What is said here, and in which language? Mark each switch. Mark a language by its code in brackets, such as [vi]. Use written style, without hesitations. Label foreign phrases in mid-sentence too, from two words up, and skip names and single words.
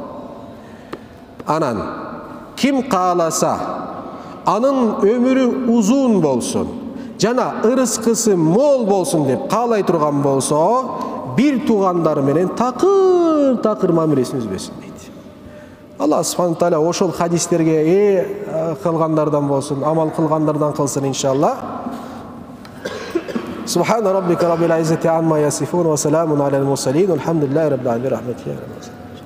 [ky] Анан ким кааласа, анын өмүрү узун болсун, жана ырыскысы мол болсун деп каалай турган болсо, бир туугандары менен такыр мамилесин үзбөсүн дейт. [ar] الله سبحانه وتعالى [ky] ошол хадистерге кылгандардан болсун, амал кылгандардан кылсын иншалла. [ar] سبحان ربك رب العزة عما يصفون وسلام على المرسلين. الحمد لله رب العالمين.